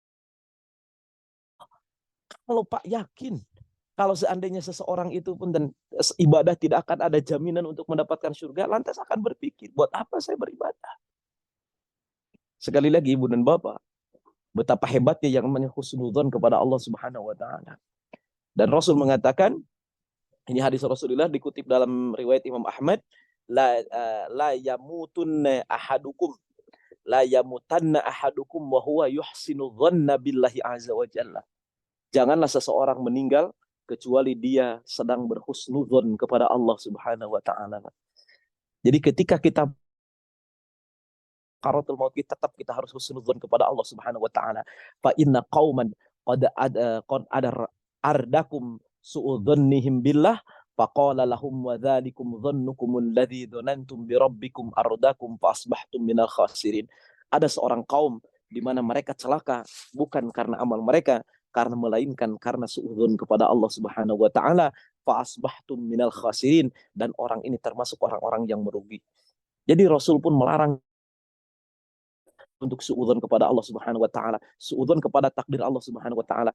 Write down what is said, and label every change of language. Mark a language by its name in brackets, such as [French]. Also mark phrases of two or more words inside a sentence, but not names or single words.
[Indonesian] Kalau Pak yakin, kalau seandainya seseorang itu pun dan ibadah tidak akan ada jaminan untuk mendapatkan surga, lantas akan berpikir, buat apa saya beribadah? Sekali lagi Ibu dan Bapak, betapa hebatnya yang namanya husnudzon kepada Allah [Arabic] سبحانه وتعالى. [Indonesian] Dan Rasul mengatakan, ini hadis Rasulullah dikutip dalam riwayat Imam Ahmad, [Arabic] لا يموتن أحدكم لا يموتن أحدكم وهو يحسن الظن بالله عز وجل. [Indonesian] Janganlah seseorang meninggal kecuali dia sedang berhusnudzon kepada Allah [Arabic] سبحانه وتعالى. [Indonesian] Jadi ketika kita qaratul maut tetap kita harus husnudzon kepada Allah [Arabic] سبحانه وتعالى. فإن قوما قد أرداهم سوء ظنهم بالله فقال لهم وذلكم ظنكم الذي ظننتم بربكم أرداكم فأصبحتم من الخاسرين. [Indonesian] Ada seorang kaum di mana mereka celaka bukan karena amal mereka, karena melainkan karena suudzon kepada Allah [Arabic] سبحانه وتعالى, فأصبحتم من الخاسرين, [Indonesian] dan orang ini termasuk orang-orang yang merugi. Jadi Rasul pun melarang untuk suudzon kepada Allah [Arabic] سبحانه وتعالى, [Indonesian] suudzon kepada takdir Allah [Arabic] سبحانه وتعالى.